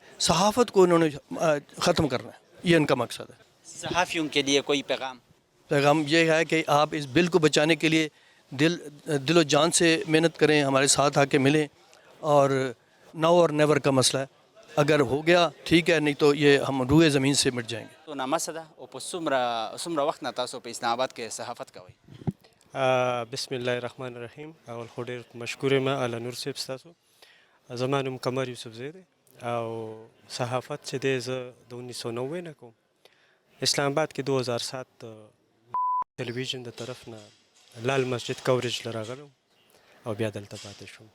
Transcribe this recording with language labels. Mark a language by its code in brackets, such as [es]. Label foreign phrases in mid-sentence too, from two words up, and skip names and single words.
[ur] صحافت کو انہوں نے ختم کرنا ہے, یہ ان کا مقصد ہے. صحافیوں کے لیے کوئی پیغام؟ پیغام یہ ہے کہ آپ اس بل کو بچانے کے لیے دل و جان سے محنت کریں, ہمارے ساتھ آ کے ملیں. اور [en] now or never [ur] کا مسئلہ ہے, اگر ہو گیا ٹھیک ہے, نہیں تو یہ ہم روئے زمین سے مٹ جائیں گے. [ps] تو نامسده او په څومره وخت نه تاسو په اسلام آباد کې صحافت کوئ؟ [ar] بسم الله الرحمن الرحیم. [ps] اول خو ډېر مشکور یم اعلی نور صاحب ستاسو. زما نوم قمر یوسفزی دی او صحافت چې دی زه د 1990 نه کوم. اسلام آباد کې 2007 ټلویزیون د طرف نه لال مسجد کوریج له راغلم او بیا دلته پاتې شوم.